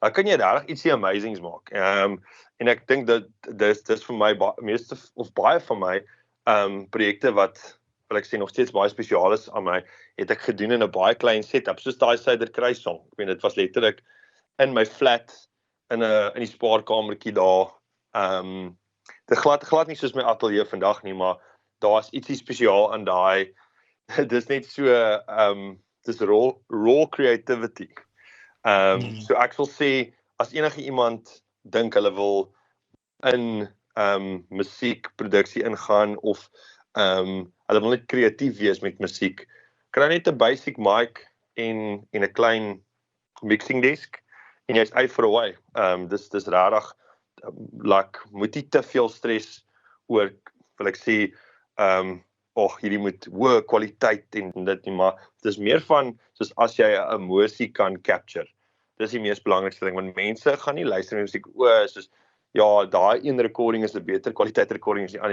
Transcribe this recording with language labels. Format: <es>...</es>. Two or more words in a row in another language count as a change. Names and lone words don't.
<af>dan kan jy regtig ietsie amazings maak. En ek dink dat dis vir my meeste of baie van my projekte wat wil ek sê nog steeds baie spesiaal is aan my, het ek gedoen in 'n baie klein setup, soos daai Suiderkruissong. Ek meen dit was letterlik in my flat in die spaarkamertjie daar. Dit glad nie soos my ateljee vandag nie, maar daar's ietsie spesiaal aan daai. Dis net so dis</af> <en>raw creativity.</en> <af>So ek wil sê as enige iemand dink hulle wil in musiekproduksie ingaan of hulle wil net kreatief wees met musiek, kry net 'n</af> <en>basic mic</en> <af>en 'n klein</af> <en>mixing desk</en> <af>en jy's uit</af> <en>for a way.</en> <af>Dis regtig like moet nie te veel stres oor wil ek sê hierdie moet hoë kwaliteit en dit nie, maar dis meer van soos as jy 'n emosie kan capture. Dis die mees belangrikste ding, want mense gaan nie luister na musiek soos ja, daai een recording is 'n beter kwaliteit recording as die ander.</af>